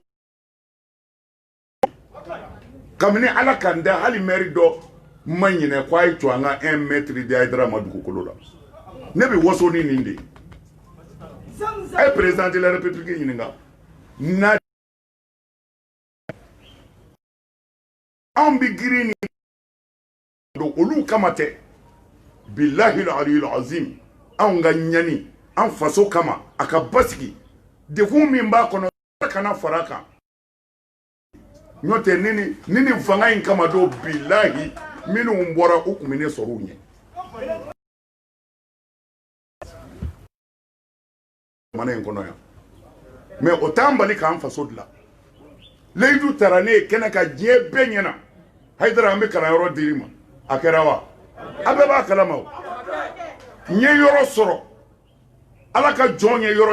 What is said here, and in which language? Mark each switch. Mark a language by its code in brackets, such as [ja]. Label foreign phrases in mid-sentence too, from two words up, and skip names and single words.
[bm] kabini ala k'an da hali maire dɔ ma ɲinɛ ko a ye to an ka 1 mètre di Hayidara ma dugukolo la ne bɛ waso ni nin de a ye [fr] président de la république [bm] ɲininka na anw bɛ girin ni don olu kama tɛ [ar] بالله العلي العظيم [bm] anw ka ɲani an faso kama a ka basigi dekun min b'a kɔnɔ kana fara a kan n'o tɛ ni nin fanga in kama don billahi minnu bɔra u kun bɛ ne sɔrɔ u ɲɛ jamana in kɔnɔ yan mais o t'an bali k'an faso dilan Layidu taara ne ye kɛnɛ ka diɲɛ bɛɛ ɲɛna Hayidara an bɛ kalanyɔrɔ dir'i ma a kɛra wa a bɛɛ b'a kalama o n ye yɔrɔ sɔrɔ Ala ka jɔn ye yɔrɔ